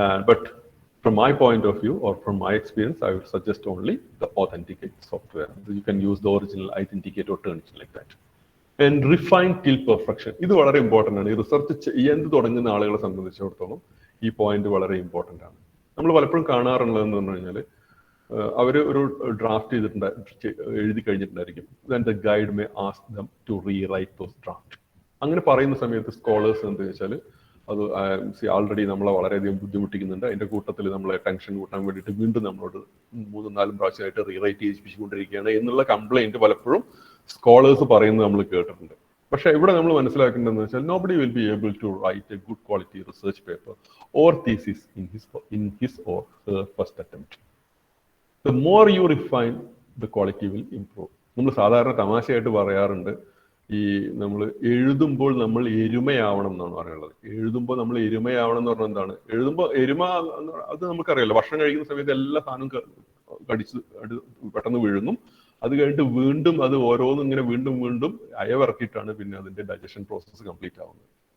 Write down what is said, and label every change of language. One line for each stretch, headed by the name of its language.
English: But from my point of view, or from my experience, I would suggest only the authenticate software. You can use the original authenticate or turn it like that. And refine till perfection. This is very important.
Malayalam: Research എന്ത് തുടങ്ങുന്ന ആളുകളെ സംബന്ധിച്ചിടത്തോളം ഈ point വളരെ important ആണ്. നമ്മൾ പലപ്പോഴും കാണാറുള്ളതെന്ന് പറഞ്ഞു കഴിഞ്ഞാൽ അവർ ഒരു ഡ്രാഫ്റ്റ് എഴുതി കഴിഞ്ഞിട്ടുണ്ടായിരിക്കും.
English: Then the guide may ask them to rewrite those draft.
Malayalam: അങ്ങനെ പറയുന്ന സമയത്ത് സ്കോളേഴ്സ് എന്താ വെച്ചാൽ അത് ആൾറെഡി നമ്മളെ വളരെയധികം ബുദ്ധിമുട്ടിക്കുന്നുണ്ട്. അതിന്റെ കൂട്ടത്തിൽ നമ്മളെ ടെൻഷൻ കൂട്ടാൻ വേണ്ടിയിട്ട് വീണ്ടും നമ്മളോട് 3-4 പ്രാവശ്യമായിട്ട് റീറൈറ്റ് ചെയ്യിപ്പിച്ചുകൊണ്ടിരിക്കുകയാണ് എന്നുള്ള കംപ്ലൈന്റ് പലപ്പോഴും സ്കോളേഴ്സ് പറയുന്നത് നമ്മൾ കേട്ടിട്ടുണ്ട്. പക്ഷെ ഇവിടെ നമ്മൾ മനസ്സിലാക്കേണ്ടതെന്ന് വെച്ചാൽ
English: nobody will be able to write a good quality research paper or thesis in his or her first attempt. The more you refine, the quality will improve.
Malayalam: നമ്മൾ സാധാരണ തമാശയായിട്ട് പറയാറുണ്ട്, ഈ നമ്മൾ എഴുതുമ്പോൾ നമ്മൾ എരുമയാവണം എന്നാണ് പറയുന്നത്. എഴുതുമ്പോൾ നമ്മൾ എരുമയാവണം എന്ന് പറഞ്ഞാൽ എന്താണ്? എഴുതുമ്പോൾ എരുമ അത് നമുക്കറിയാലോ, ഭക്ഷണം കഴിക്കുന്ന സമയത്ത് എല്ലാ സാധനവും കടിച്ച് പെട്ടെന്ന് വീഴുന്നു. അത് കഴിഞ്ഞിട്ട് വീണ്ടും അത് ഓരോന്നും ഇങ്ങനെ വീണ്ടും അയവിറക്കിയിട്ടാണ് പിന്നെ അതിന്റെ ഡൈജഷൻ പ്രോസസ്സ് കംപ്ലീറ്റ് ആവുന്നത്.